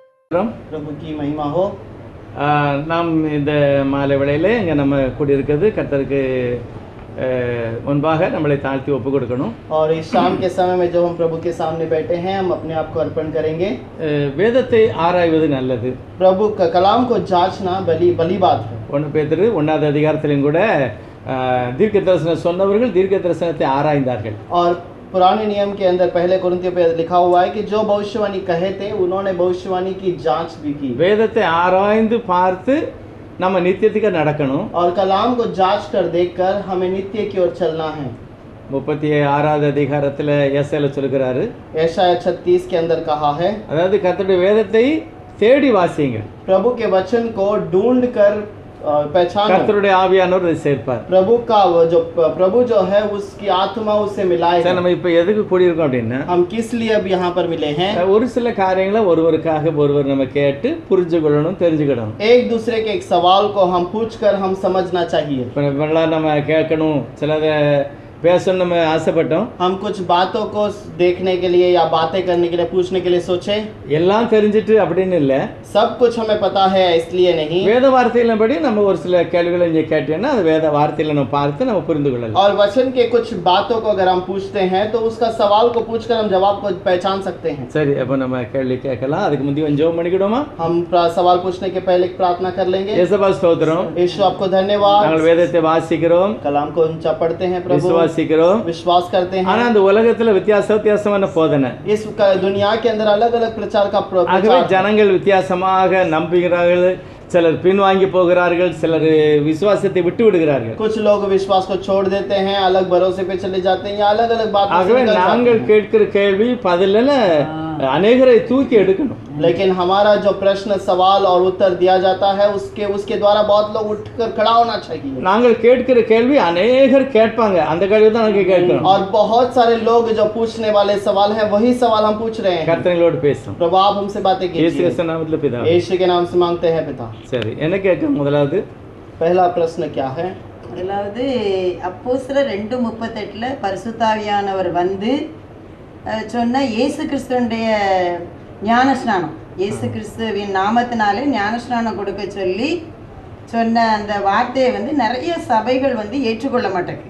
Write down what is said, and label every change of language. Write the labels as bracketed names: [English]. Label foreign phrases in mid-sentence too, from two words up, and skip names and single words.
[Hindi] प्रभु की महिमा हो। [Tamil] நாம் இந்த மாலை வேளையில் இங்கே நம்ம கூடியிருக்கிறது கர்த்தருக்கு முன்பாக நம்மளை தாழ்த்தி ஒப்பு கொடுக்கணும். [Hindi] और इस शाम के समय में जो हम प्रभु के सामने बैठे हैं हम अपने आप को अर्पण करेंगे. [Tamil] வேதத்தை ஆராய்வது நல்லது. [Hindi] प्रभु का कलाम को जांचना भली बात है. [Tamil] 1 பேதுரு 1வது அதிகாரத்திலும் கூட தீர்க்க தரிசனம் சொன்னவர்கள் தீர்க்க தரிசனத்தை ஆராய்ந்தார்கள். [Hindi] और पुराने नियम के अंदर पहले कुरिन्थियों पे लिखा हुआ है कि जो भविष्यवाणी कहे थे उन्होंने भविष्यवाणी की जांच भी की. [Tamil] வேதத்தை ஆராய்ந்து பார்த்து நம்ம நித்தியத்துக்கு நடக்கணும். [Hindi] और कलाम को जांच कर देखकर हमें नित्य की ओर चलना है. [Tamil] 36வது அதிகாரத்தில் ஏசாயால சொல்கிறாரு. [Hindi] यशायाह 36 के अंदर कहा है, [Tamil] அதாவது கர்த்தருடைய வேதத்தை தேடி வாசியுங்கள். [Hindi] प्रभु के वचन को ढूंढ कर पहचानो. [Tamil] கர்த்தருடைய ஆவியானவர் அதை சேர்ப்பார். [Hindi] प्रभु जो है उसकी आत्मा उससे मिलाएगा. [Tamil] சார் நம்ம இப்போ எதுக்கு கூடியிருக்கோம் அப்படின்னா [Hindi] हम किस लिए अब यहाँ पर मिले हैं? [Tamil] ஒரு சில காரியங்களை ஒருவருக்காக ஒருவர் நம்ம கேட்டு புரிஞ்சு கொள்ளணும், தெரிஞ்சுக்கணும். [Hindi] एक दूसरे के एक सवाल को हम पूछकर हम समझना चाहिए. [Tamil] இப்போ நம்ம கேட்கணும், சிலதை பேசணும் நம்ம ஆசைப்பட்டோம். [Hindi] हम कुछ बातों को देखने के लिए या बातें करने के लिए पूछने के लिए सोचे. [Tamil] எல்லாம் தெரிஞ்சிட்டு அப்படின்னு இல்லை, [Hindi] सब कुछ हमें पता है इसलिए नहीं. [Tamil] வேத வார்த்தையின்படி நம்ம ஒரு சில கேள்விகளை இங்கே கேட்டேன்னா அது வேத வார்த்தையில நம்ம பார்த்து நம்ம புரிந்து கொள்ளலாம். [Hindi] और वचन के कुछ बातों को अगर हम पूछते हैं तो उसका सवाल को पूछकर हम जवाब को पहचान सकते हैं. [Tamil] சரி, அப்போ நம்ம கேள்வி கேட்கலாம். அதுக்கு முந்தைய கொஞ்சம் ஜெபம் பண்ணிக்கிடுமா? [Hindi] हम सवाल पूछने के पहले प्रार्थना कर लेंगे. [Tamil] இயேசுவா ஸ்தோத்திரம். [Hindi] यीशु आपको धन्यवाद. [Tamil] நாங்கள் வேதத்தை வாசிக்கிறோம், [Hindi] कलाम को पढ़ते हैं प्रभु, विश्वास करते हैं. [Tamil] ஆனா அந்த உலகத்துல வித்தியாசமான போதனை, [Hindi] इस दुनिया के अंदर अलग अलग प्रचार का [Tamil] ஆகவே ஜனங்கள் வித்தியாசமாக நம்புகிறார்கள், சிலர் பின்வாங்கி போகிறார்கள், சிலர் விசுவாசத்தை விட்டு விடுகிறார்கள். [Hindi] कुछ लोग विश्वास को छोड़ देते हैं, अलग भरोसे पे चले जाते हैं या अलग अलग बातों [Tamil] ஆகவே நாங்கள் கேட்கிற கேள்வி பதில்ல अनेகரை தூக்கி எடுக்கணும். [Hindi] लेकिन हमारा जो प्रश्न सवाल और उत्तर दिया जाता है उसके द्वारा बहुत लोग उठकर खड़ा होना चाहिए. [Tamil] நாங்கள் கேட்கிற கேள்வி अनेகர் கேட்பாங்க, அந்த கேள்வி தான் நாங்கள் கேட்கணும். [Hindi] और बहुत सारे लोग जो पूछने वाले सवाल हैं वही सवाल हम पूछ रहे हैं. [Tamil] கர்த்தரோடு பேசும். [Hindi] प्रभु आप हमसे बातें कीजिए. [Tamil] இயேசு கிறிஸ்து நாமத்தில் பிதா. [Hindi] यीशु के नाम से मांगते हैं पिता. [Tamil] சரி, என்ன கேட்க முதலாவது [Hindi] पहला प्रश्न क्या है? [Tamil] முதலாவது அப்போஸ்தலர் 2:38 பரிசுத்தாவியானவர் வந்து சொன்ன இயேசு கிறிஸ்துடைய ஞானஸ்நானம், இயேசு கிறிஸ்துவின் நாமத்தினாலே ஞானஸ்நானம் கொடுக்க சொல்லி சொன்ன அந்த வார்த்தையை வந்து நிறைய சபைகள் வந்து ஏற்றுக்கொள்ள மாட்டேங்குது.